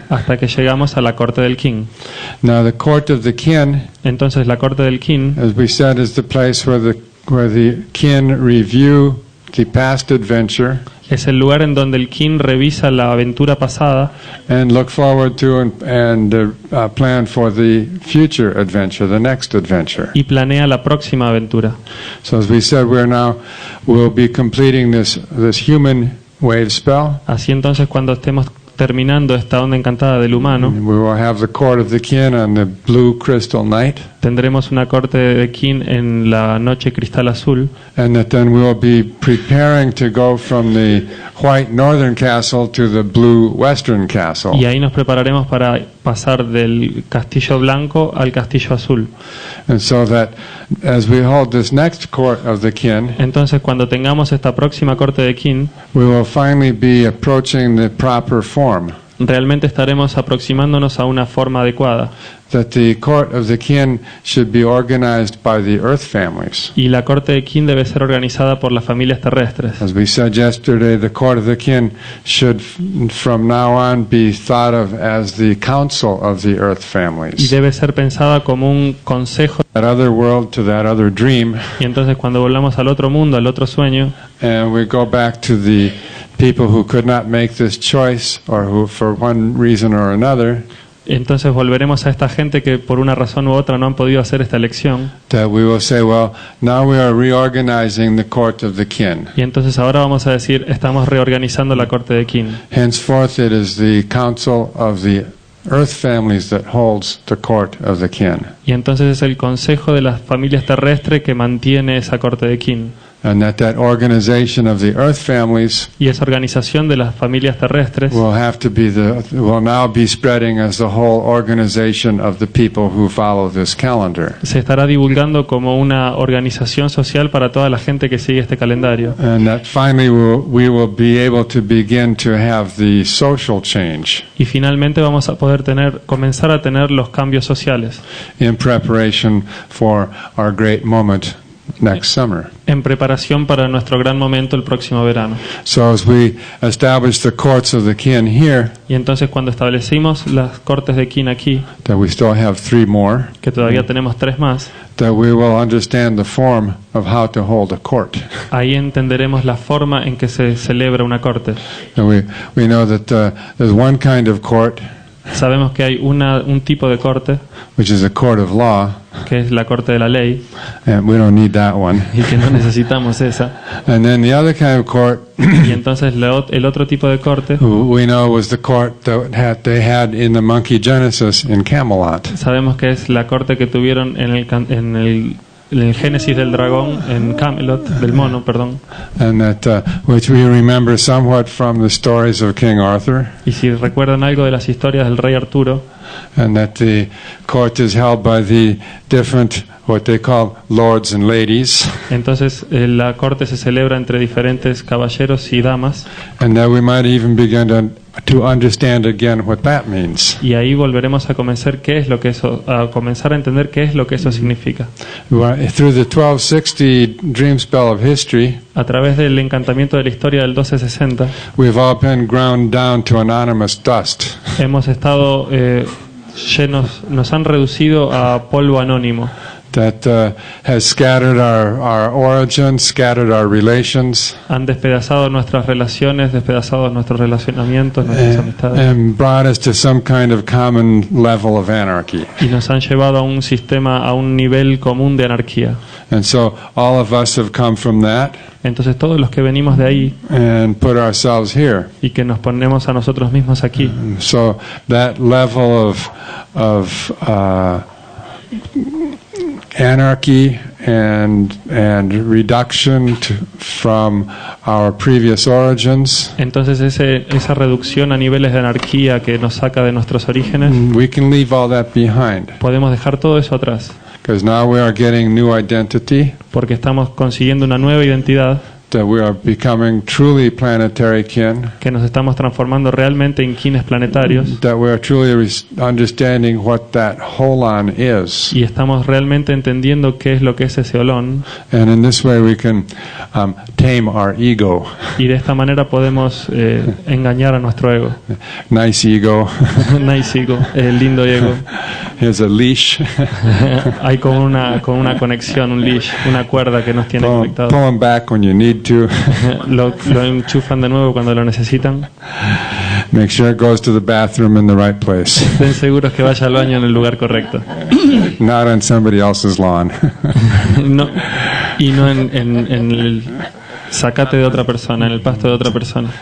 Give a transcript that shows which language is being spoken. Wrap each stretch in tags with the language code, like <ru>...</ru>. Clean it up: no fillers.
<es>hasta que llegamos a la corte del king.</es> <en>Now, the court of the kin,</en> <es>Entonces la corte del king,</es> <en>as we said, is the place where the kin review the past adventure</en> <es>es el lugar en donde el king revisa la aventura pasada</es> <en>and look forward to and plan for the future adventure, the next adventure.</en> <es>y planea la próxima aventura.</es> <en>So as we said, we'll be completing this human wave spell.</en> <es>Así entonces, cuando estemos terminando esta onda encantada del humano,</es> <en>We will have the court of the kin on the blue crystal night,</en> <es>tendremos una corte de king en la noche cristal azul,</es> <en>and that then we will be preparing to go from the white northern castle to the blue western castle.</en> <es>y ahí nos prepararemos para pasar del castillo blanco al castillo azul.</es> <en>And so that as we hold this next court of the kin,</en> <es>Entonces, cuando tengamos esta próxima corte de king,</es> <en>we will finally be approaching the proper form.</en> <es>realmente estaremos aproximándonos a una forma adecuada.</es> <en>That the court of the kin should be organized by the earth families.</en> <es>Y la corte de king debe ser organizada por las familias terrestres.</es> <en>As we said yesterday, the court of the kin should from now on be thought of as the council of the earth families.</en> <es>debe ser pensada como un consejo.</es> <en>That other world to that other dream,</en> <es>Y entonces, cuando volvamos al otro mundo, al otro sueño,</es> <en>and we go back to the people who could not make this choice or who for one reason or another,</en> <es>entonces volveremos a esta gente que por una razón u otra no han podido hacer esta elección.</es> <en>that we will say, well, now we are reorganizing the court of the kin.</en> <es>Y entonces ahora vamos a decir, estamos reorganizando la corte de king.</es> <en>Henceforth, it is the council of the earth families that holds the court of the kin.</en> <es>Y entonces es el consejo de las familias terrestres que mantiene esa corte de king.</es> <en>And that organization of the earth families</en> <es>Y esa organización de las familias terrestres</es> <en>will now be spreading as the whole organization of the people who follow this calendar.</en> <es>se estará divulgando como una organización social para toda la gente que sigue este calendario.</es> <en>And that finally we will be able to begin to have the social change</en> <es>Y finalmente vamos a poder comenzar a tener los cambios sociales</es> <en>in preparation for our great moment next summer.</en> <es>en preparación para nuestro gran momento el próximo verano.</es> <en>So as we establish the courts of the kin here,</en> <es>Y entonces, cuando establecimos las cortes de kin aquí,</es> <en>that we still have 3 more,</en> <es>que todavía tenemos 3 más,</es> <en>that we will understand the form of how to hold a court.</en> <es>ahí entenderemos la forma en que se celebra una corte.</es> <en>And we know that there's one kind of court,</en> <es>Sabemos que hay un tipo de corte,</es> <en>which is a court of law,</en> <es>que es la corte de la ley,</es> <en>and we don't need that one.</en> <es>y que no necesitamos esa.</es> <en>And then the other kind of court,</en> <es>Y entonces el otro tipo de corte,</es> <en>we know was the court that they had in the Monkey Genesis in Camelot.</en> <es>sabemos que es la corte que tuvieron en el Génesis del dragón, en Camelot, del mono, perdón.</es> <en>And that which we remember somewhat from the stories of King Arthur,</en> <es>Y si recuerdan algo de las historias del rey Arturo,</es> <en>and that the court is held by the different, what they call lords and ladies,</en> <es>entonces la corte se celebra entre diferentes caballeros y damas,</es> <en>and that we might even begin to understand again what that means.</en> <es>y ahí volveremos a comenzar a entender qué es lo que eso significa.</es> <en>Through the 1260 dream spell of history,</en> <es>A través del encantamiento de la historia del 1260,</es> <en>we've all been ground down to anonymous dust.</en> <es>hemos estado llenos, nos han reducido a polvo anónimo,</es> <en>That has scattered our origins, scattered our relations,</en> <es>han despedazado nuestras relaciones, despedazado nuestros relacionamientos, nuestras amistades,</es> <en>and brought us to some kind of common level of anarchy.</en> <es>y nos han llevado a un sistema, a un nivel común de anarquía.</es> <en>And so all of us have come from that</en> <es>Entonces, todos los que venimos de ahí</es> <en>and put ourselves here.</en> <es>y que nos ponemos a nosotros mismos aquí,</es> <en>So that level of anarchy and reduction from our previous origins,</en> <es>entonces esa reducción a niveles de anarquía que nos saca de nuestros orígenes,</es> <en>we can leave all that behind.</en> <es>podemos dejar todo eso atrás.</es> <en>because now we are getting new identity,</en> <es>porque estamos consiguiendo una nueva identidad,</es> <en>that we are becoming truly planetary kin,</en> <es>que nos estamos transformando realmente en kines planetarios,</es> <en>that we are truly understanding what that holon is.</en> <es>y estamos realmente entendiendo qué es lo que es ese olón,</es> <en>And in this way we can tame our ego.</en> <es>y de esta manera podemos engañar a nuestro ego.</es> <en>Nice ego. Nice ego,</en> <es>el lindo ego.</es> <en>Here's a leash.</en> <es>Hay como una conexión, un leash, una cuerda que nos tiene</es> <en>Pull</en> <es>conectados.</es> <en>them back when you need to.</en> <es>Lo enchufan de nuevo cuando lo necesitan.</es> <en>Make sure it goes to the bathroom in the right place,</en> <es>Estén seguros que vaya al baño en el lugar correcto.</es> <en>not on somebody else's lawn.</en> <es>No, y no en el zacate de otra persona, en el pasto de otra persona.</es>